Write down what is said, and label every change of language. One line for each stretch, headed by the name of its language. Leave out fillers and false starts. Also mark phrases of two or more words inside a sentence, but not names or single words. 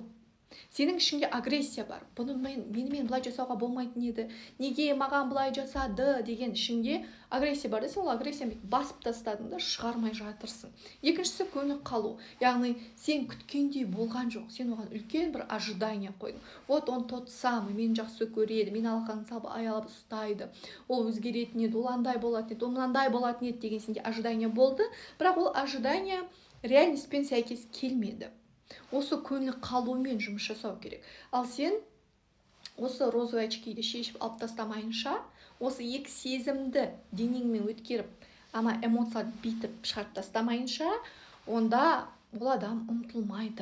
Kazakh: Сенің ішіңде агрессия бар. Бұны менімен бұлай жасауға болмайтын еді. Неге маған бұлай жасады деген ішіңде агрессия бар. Сен ол агрессияны басып тастадың да шығармай жатырсың. Екіншісі көңіл қалу. Яғни сен күткендей болған жоқ. Сен оған үлкен бір ожидание қойдың.
Russian: Вот он тот самый,
Kazakh: мені жақсы көреді, мені алақанын салып аялап ұстайды. Ол өзгеретін еді, ол андай болатын еді, ол мынандай болатын еді деген сенде ожидание болды. Бірақ ол ожидание реальностьпен сәйкес келмеді. Осы көңіл қалумен жұмыс жасау керек. Ал сен осы
Russian: розовый очкиді
Kazakh: шешіп алып тастамайынша, осы екі сезімді денеңмен өткеріп, ама эмоцияларды битіп шығарып тастамайынша, онда ол адам ұмытылмайды.